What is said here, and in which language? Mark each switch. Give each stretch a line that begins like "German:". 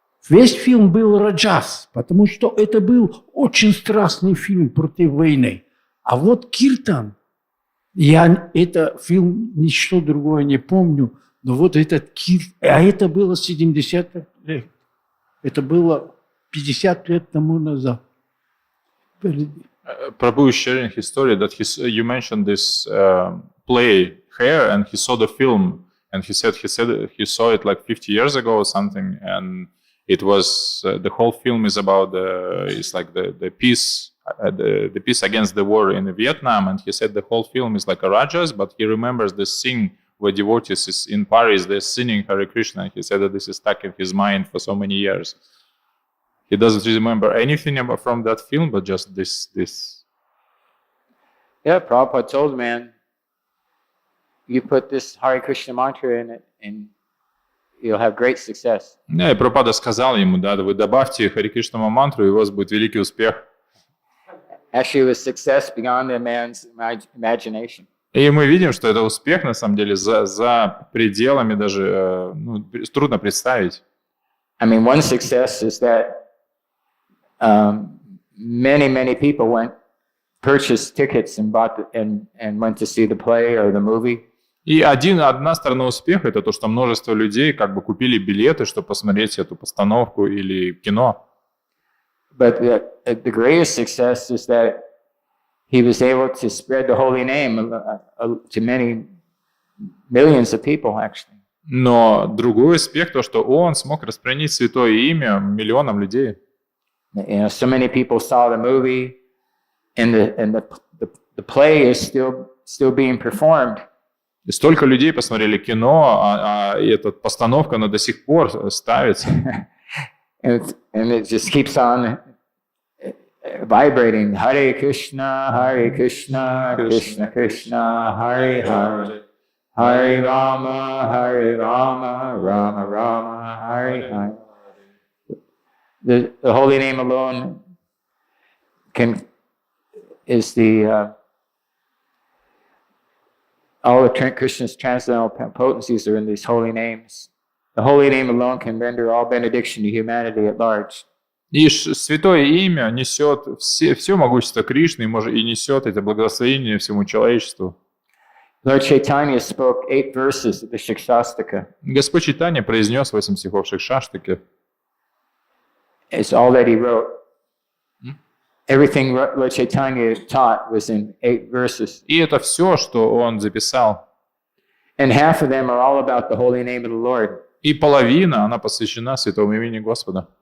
Russian: Весь фильм был раджас, потому что это был очень страстный фильм против войны. А вот киртан, это фильм, ничто другое не помню, но вот этот киртан, а это было 70 лет, это было 50 лет тому назад.
English: Prabhu is sharing his story that you mentioned this play here, and he saw the film, and he said he saw it like 50 years ago or something, and It was the whole film is about it's like the peace the peace against the war in Vietnam, and he said the whole film is like a rajas, but he remembers this scene where devotees is in Paris, they're singing Hare Krishna. He said that this is stuck in his mind for so many years. He doesn't remember anything from that film, but just this. Yeah, Prabhupada told man, you put this Hare Krishna mantra in it and you'll have great success.
Russian: Да, и Прабхупада сказал ему, да, вы добавьте Харе Кришна мантру, и у вас будет великий успех.
English: Actually, it was success beyond the man's imagination.
Russian: И мы видим, что это успех, на самом деле, за пределами даже, трудно представить.
English: I mean, one success is that many people purchased tickets and went to see the play or the movie.
Russian: И одна сторона успеха — это то, что множество людей как бы купили билеты, чтобы посмотреть эту постановку или кино.
English: But the greatest success is that he was able to spread the holy name to many millions of people, actually.
Russian: Но другой успех — то, что он смог распространить святое имя миллионам людей.
English: You know, so many people saw the movie, and the play is still being performed.
Russian: И столько людей посмотрели кино, а эта постановка, она до сих пор ставится.
English: And it just keeps on vibrating.
Sanskrit: Hare Krishna, Krishna Krishna, Hare Hare, Hare Rama, Rama Rama, Hare Hare.
English: The holy name alone is the all of Krishna's transcendental potencies are in these holy names. The holy name alone can render all benediction to humanity at large.
Russian: И святое имя несет все могущество Кришны и несет это благословение всему человечеству.
English: Lord Caitanya spoke 8 verses of the Shikshastaka.
Russian: Господь Чайтанья произнес 8 стихов Шикшаштаки.
English: It's all that he wrote. Everything Lord Caitanya taught was in 8 verses.
Russian: И это все, что он записал.
English: And half of them are all about the holy name of the Lord.
Russian: И половина, она посвящена святому имени Господа.